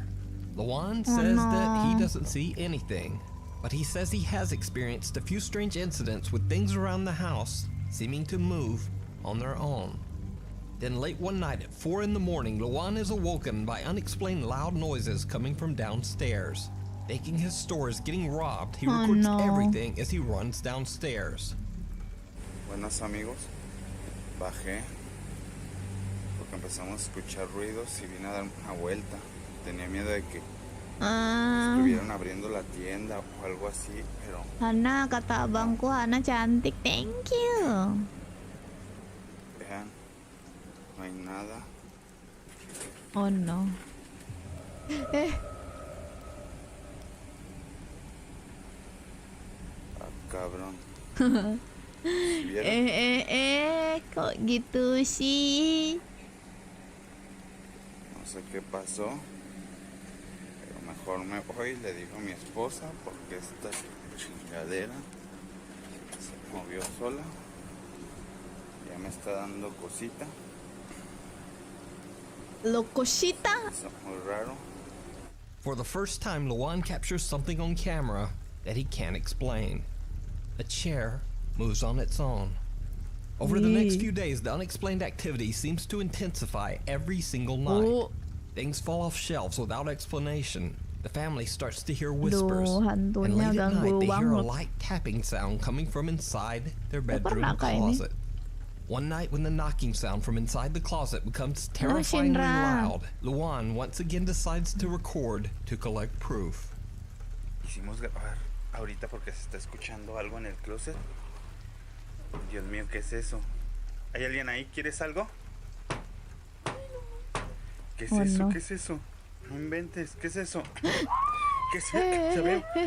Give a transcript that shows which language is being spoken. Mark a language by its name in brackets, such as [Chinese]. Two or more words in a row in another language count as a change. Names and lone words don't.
[English] Luan says that he doesn't see anything, but he says he has experienced a few strange incidents with things around the house seeming to move on their own. Then late one night at 4 in the morning, Luan is awoken by unexplained loud noises coming from downstairs. Thinking his store is getting robbed, he records everything as he runs downstairs. [Spanish] Buenas amigos, bajé porque empezamos a escuchar ruidos y vine a dar una vuelta. Tenía miedo de que estuvieran abriendo la tienda o algo así, pero... [Indonesian] Hana, kata abangku, Hana cantik, [English] thank you. [Spanish] Vean, no hay nada. Oh no. Cabrón. [Indonesian] Kok gitu sih? [Spanish] No sé qué pasó, pero mejor me voy, le digo a mi esposa, porque esta chingadera se movió sola. Ya me está dando cosita. Lo cosita? Está muy raro. [English] For the first time, Luan captures something on camera that he can't explain. A chair moves on its own. Over the next few days, the unexplained activity seems to intensify every single night. Things fall off shelves without explanation. The family starts to hear whispers, and late at night they hear a light tapping sound coming from inside their bedroom closet. One night when the knocking sound from inside the closet becomes terrifyingly loud, Luan once again decides to record to collect proof. [Spanish] Quisimos grabar ahorita porque se está escuchando algo en el closet. Dios mío, ¿qué es eso? ¿Hay alguien ahí? ¿Quieres algo? ¿Qué es eso? No. ¿Qué es eso? No inventes, ¿qué es eso? ¿Qué es? Se abrió.